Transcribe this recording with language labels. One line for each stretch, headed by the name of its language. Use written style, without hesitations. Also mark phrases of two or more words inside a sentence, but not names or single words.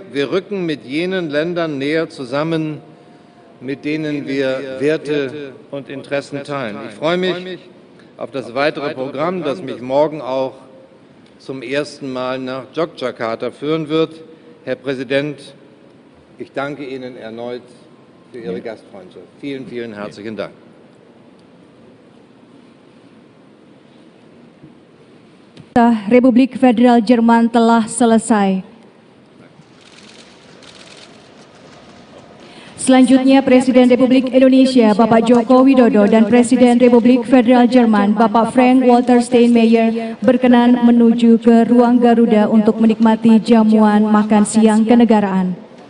German: Wir rücken mit jenen Ländern näher zusammen, mit denen wir Werte und Interessen teilen. Ich freue mich auf das weitere Programm, das mich morgen auch zum ersten Mal nach Yogyakarta führen wird. Herr Präsident, ich danke Ihnen erneut für Ihre Gastfreundschaft. Vielen, vielen herzlichen Dank.
Indonesian: Republik Federal Jerman telah selesai. Selanjutnya Presiden Republik Indonesia Bapak Joko Widodo dan Presiden Republik Federal Jerman Bapak Frank-Walter Steinmeier berkenan menuju ke ruang Garuda untuk menikmati jamuan makan siang kenegaraan.